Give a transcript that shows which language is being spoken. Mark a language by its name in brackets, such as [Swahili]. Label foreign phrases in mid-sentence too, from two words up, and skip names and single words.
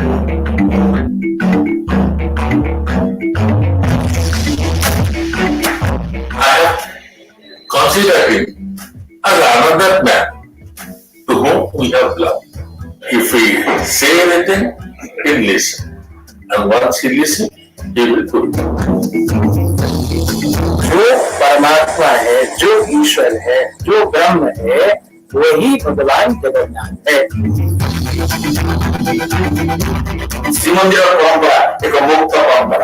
[English] I have considered him as another man to whom we have loved. If we say anything, he'll listen. And once he listens, he will do it. [Hindi] जो परमात्मा है, जो ईश्वर है, जो ब्रह्म है, वही भगवान जगन्नाथ है। [Odia] ଶ୍ରୀମନ୍ଦିର ପରମ୍ପରା ଏକ ମୁକ୍ତ ପରମ୍ପରା।